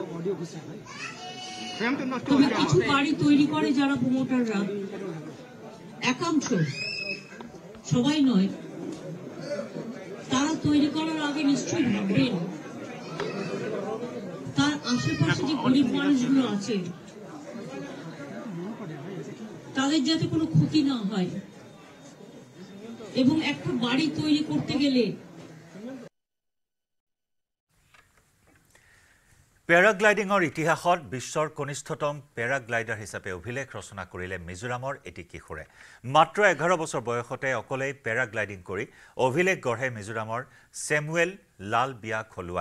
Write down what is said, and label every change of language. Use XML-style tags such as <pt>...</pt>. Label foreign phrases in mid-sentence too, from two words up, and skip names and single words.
<bn>তবে কিছু বাড়ি তৈরি করে যারা প্রমোটাররা একাংশ, সবাই নয়, তারা তৈরি করার আগে নিশ্চয়ই ভাববেন তার আশেপাশে যে গরিব মানুষগুলো আছে তাদের যাতে কোনো ক্ষতি না হয়, এবং একটা বাড়ি তৈরি করতে গেলে</bn> <as>পেৰাগ্লাইডিঙৰ ইতিহাসত বিশ্বৰ কনিষ্ঠতম পেৰাগ্লাইডাৰ হিচাপে অভিলেখ ৰচনা কৰিলে মিজোৰামৰ এটি কিশোৰে। মাত্ৰ 11 বছৰ বয়সতে অকলেই পেৰাগ্লাইডিং কৰি অভিলেখ গঢ়ে মিজোৰামৰ ছেমুৱেল লাল বিয়া খলুৱাই।</as>